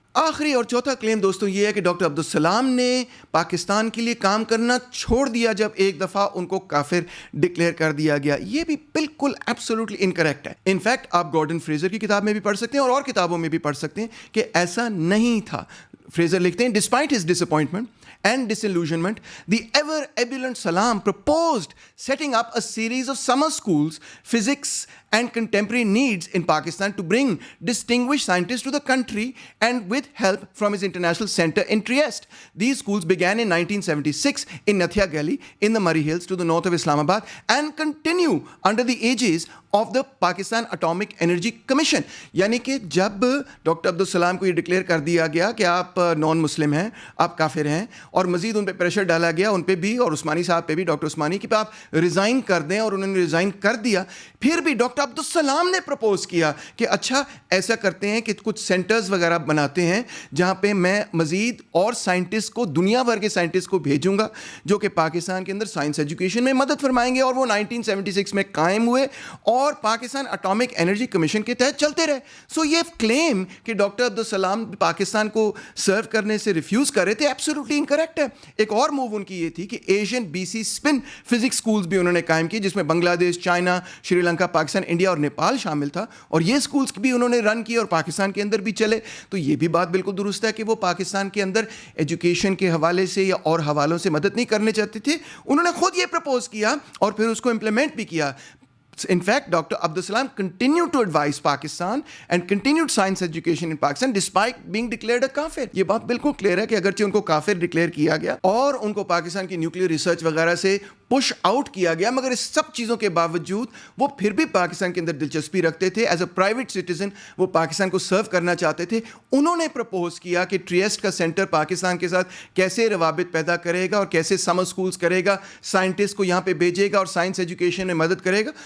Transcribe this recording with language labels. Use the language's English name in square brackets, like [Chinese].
[Urdu] آخری اور چوتھا کلیم دوستوں یہ ہے کہ ڈاکٹر عبدالسلام نے پاکستان کے لیے کام کرنا چھوڑ دیا جب ایک دفعہ ان کو کافر ڈکلیئر کر دیا گیا. یہ بھی بالکل ایبسولوٹلی انکریکٹ ہے. انفیکٹ آپ گارڈن فریزر کی کتاب میں بھی پڑھ سکتے ہیں اور کتابوں میں بھی پڑھ سکتے ہیں کہ ایسا نہیں تھا. فریزر لکھتے ہیں, [English] Despite his disappointment and disillusionment, the ever ebullient Salam proposed setting up a series of summer schools, physics and contemporary needs in Pakistan to bring distinguished scientists to the country, and with help from his international center in Trieste. These schools began in 1976 in Nathia Gully in the Murray Hills to the north of Islamabad and continue under the aegis of the Pakistan Atomic Energy Commission. [Urdu] یعنی کہ جب doctor Abdul Salam کو یہ declare کر دیا گیا کہ آپ نان مسلم ہیں, آپ کافر ہیں, اور مزید ان پہ پریشر ڈالا گیا, ان پہ بھی اور عثمانی صاحب پہ بھی, ڈاکٹر عثمانی کہ آپ ریزائن کر دیں, اور انہوں نے ریزائن کر دیا, پھر بھی ڈاکٹر عبدالسلام نے پرپوز کیا کہ اچھا ایسا کرتے ہیں کہ کچھ سینٹرز وغیرہ بناتے ہیں جہاں پہ میں مزید اور سائنٹسٹ کو, دنیا بھر کے سائنٹسٹ کو بھیجوں گا جو کہ پاکستان کے اندر سائنس ایجوکیشن میں مدد فرمائیں گے. اور وہ 1976 میں قائم ہوئے اور پاکستان اٹامک انرجی کمیشن کے تحت چلتے رہے. سو یہ کلیم کہ ڈاکٹر عبدالسلام پاکستان کو سرو کرنے سے ریفیوز کر رہے تھے ایبسولوٹلی انکریکٹ ہے. ایک اور موو ان کی یہ تھی کہ Asian BC spin physics schools بھی انہوں نے قائم کی جس میں بنگلہ دیش, چائنا, شری لنکا, پاکستان, انڈیا اور نیپال شامل تھا, اور یہ اسکولز بھی انہوں نے رن کیے اور پاکستان کے اندر بھی چلے. تو یہ بھی بات بالکل درست ہے کہ وہ پاکستان کے اندر ایجوکیشن کے حوالے سے یا اور حوالوں سے مدد نہیں کرنے چاہتے تھے. انہوں نے خود یہ پرپوز کیا اور پھر اس کو امپلیمنٹ بھی کیا. [English] In fact, Dr. Abdul Salam continued to advise Pakistan and continued science education in Pakistan despite being declared a kafir. [Urdu] یہ بات بالکل کلیئر ہے کہ اگرچہ ان کو کافر ڈکلیئر کیا گیا اور ان کو پاکستان کی نیوکلیئر ریسرچ وغیرہ سے پش آؤٹ کیا گیا, مگر اس سب چیزوں کے باوجود وہ پھر بھی پاکستان کے اندر دلچسپی رکھتے تھے. ایز اے پرائیویٹ سٹیزن وہ پاکستان کو سرو کرنا چاہتے تھے. انہوں نے پرپوز کیا کہ ٹریسٹ کا سینٹر پاکستان کے ساتھ کیسے روابط پیدا کرے گا اور کیسے سمر اسکولس کرے گا, سائنٹسٹ کو یہاں پہ بھیجے گا اور سائنس ایجوکیشن میں مدد کرے گا.